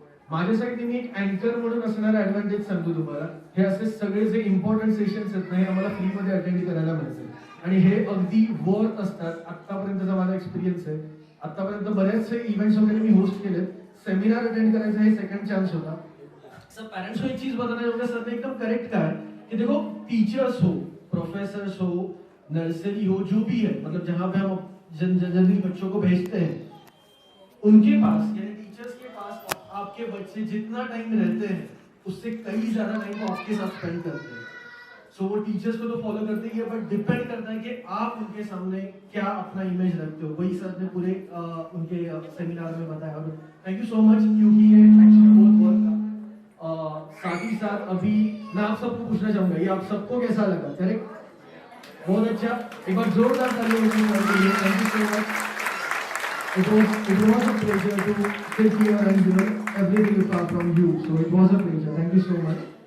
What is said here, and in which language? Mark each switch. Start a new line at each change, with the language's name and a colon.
Marathi: माझ्यासाठी मी एक अँकर म्हणून असणारा ऍडव्हान्टेज सांगतो तुम्हाला. हे असे सगळे जे इम्पॉर्टंट सेशन्स आहेत ना, हे आम्हाला फ्रीमध्ये अटेंड करायला मिळतं आणि हे अगदी वर्थ असतात. आतापर्यंतचा माझा एक्सपिरियन्स आहे. आतापर्यंत बरेचसे इव्हेंट्स वगैरे मी होस्ट केलेत. सेमिनार अटेंड करायचा हे सेकंड चान्स होता.
Hindi: सर पेरेंट्स को एक चीज बताना चाहूंगा, सर ने एकदम करेक्ट कहा कि देखो टीचर्स हो, प्रोफेसर्स हो, नर्सरी हो, जो भी है, मतलब जहाँ पे हम जनरली बच्चों को भेजते हैं, उनके पास यानी टीचर्स के पास आपके बच्चे जितना टाइम रहते हैं उससे कई ज्यादा टाइम वो आपके साथ स्पेंड करते हैं. सो वो टीचर्स को तो फॉलो करते ही है, बट डिपेंड करता है कि आप उनके सामने क्या अपना इमेज रखते हो. वही सर ने पूरे उनके सेमिनार में बताया. और
English: thank you so much
Hindi: क्योंकि ये एक्चुअली बहुत वर्क था. साथ ही साथ अभी मैं आप सबको पूछना चाहूंगा, ये आप सबको कैसा लगा? करेक्ट, बहुत अच्छा. एक बार जोरदार तालियां बजाइए.
English: Thank you so much. It was a pleasure to sit here and everything from you. So it was a pleasure. Thank you so much.